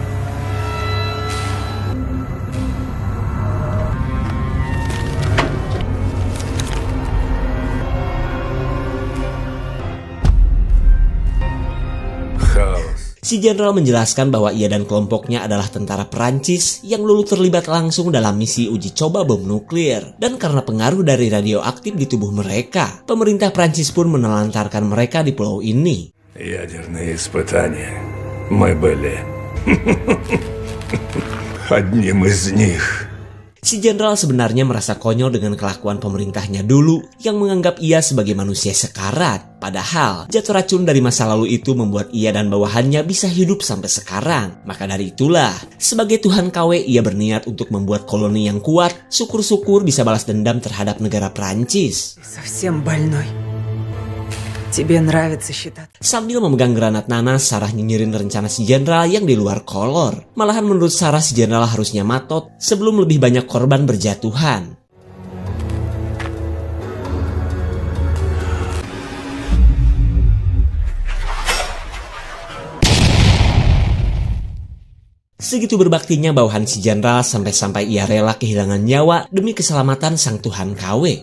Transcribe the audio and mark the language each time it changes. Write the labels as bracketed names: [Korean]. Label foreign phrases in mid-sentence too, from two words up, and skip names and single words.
[Indonesian] Si jenderal menjelaskan bahwa ia dan kelompoknya adalah tentara Prancis yang dulu terlibat langsung dalam misi uji coba bom nuklir. Dan karena pengaruh dari radioaktif di tubuh mereka, pemerintah Prancis pun menelantarkan mereka di pulau ini. [Russian] Ядерные испытания. Мы были одним из них. [Indonesian] Si jenderal sebenarnya merasa konyol dengan kelakuan pemerintahnya dulu yang menganggap ia sebagai manusia sekarat. Padahal jatuh racun dari masa lalu itu membuat ia dan bawahannya bisa hidup sampai sekarang. Maka dari itulah, sebagai Tuhan KW ia berniat untuk membuat koloni yang kuat, syukur-syukur bisa balas dendam terhadap negara Prancis. [Russian] Ты совсем больной. Тебе нравится считать. [Indonesian] Sambil memegang granat nanas, Sarah nyinyirin rencana si jenderal yang di luar kolor. Malahan menurut Sarah si jenderal harusnya matot sebelum lebih banyak korban berjatuhan. Segitu berbaktinya bawahan si jenderal sampai-sampai ia rela kehilangan nyawa demi keselamatan sang Tuhan KW.